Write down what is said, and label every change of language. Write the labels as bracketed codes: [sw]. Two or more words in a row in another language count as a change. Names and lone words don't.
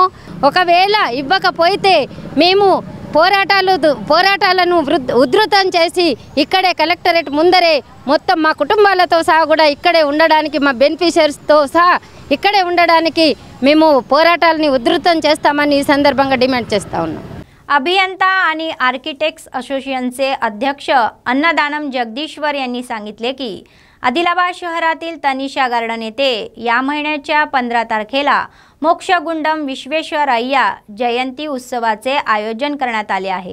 [te] ఒకవేళ ఇవ్వకపోతే మేము పోరాటాలను ఉధృతం చేసి ఇక్కడే కలెక్టరేట్ ముందరే మొత్తం మా కుటుంబాలతో సహా కూడా ఇక్కడే ఉండడానికి, మా బెనిఫిషియర్స్తో సహా ఇక్కడే ఉండడానికి మేము పోరాటాలని ఉధృతం చేస్తామని ఈ సందర్భంగా डिमांड చేస్తా ఉన్నాం. [mr] अभियंता आणि आर्किटेक्ट्स असोसिएशनचे अध्यक्ष अन्नदानम जगदीश्वर यांनी सांगितले की आदिलाबाद शहरातील तनिषा गार्डन येथे या महिन्याच्या 15 तारखेला मोक्षगुंडम विश्वेश्वरय्या जयंती उत्सवाचे आयोजन करण्यात आले आहे.